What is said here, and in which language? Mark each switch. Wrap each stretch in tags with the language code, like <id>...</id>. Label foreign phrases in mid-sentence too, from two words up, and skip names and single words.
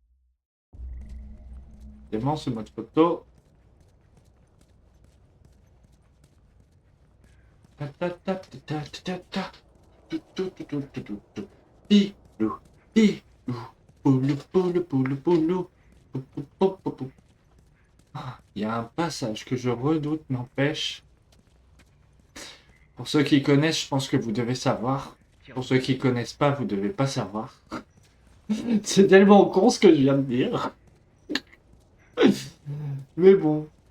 <fr>Dément ce mode photo. Ta ta ta ta ta ta ta. Tout, tout, tout, tout, tout, tout, tout. Pilou, pilou, poulou, poulou, poulou, poulou. Pou, pou, pou, pou, pou. Ah, il y a un passage que je redoute, n'empêche. Pour ceux qui connaissent, je pense que vous devez savoir. Pour ceux qui connaissent pas, vous devez pas savoir. C'est tellement con ce que je viens de dire. Mais bon.</fr>